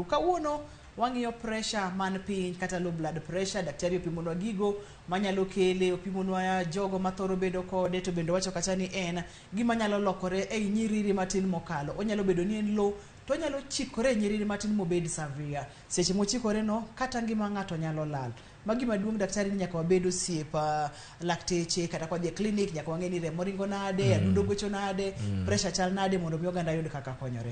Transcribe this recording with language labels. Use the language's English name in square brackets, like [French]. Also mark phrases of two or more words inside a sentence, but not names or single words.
[Luo (Kenya and Tanzania)] Kawuono wang'iyo pressure man piny kata [English] low blood pressure. [Luo (Kenya and Tanzania)] Daktari opimonwa gigo manyalo kele, opimonwa jogo mathoro bedo kode, to bendo wacho kata ni en gima nyalo lokore e nyiriri matin mokalo. Onyalo bedo ni en low to nyalo chikore nyiriri matin mobed severe. Seche mochikore no kata ngima ng'ato nyalo lal. Magi maduong' daktari nyaka wabedo siepa lakteche kata kwa je clinic nyaka wang'e ni remo ringo nade, adundo gocho nade, pressure chal nade mondo mi oganda yud kaka konyore.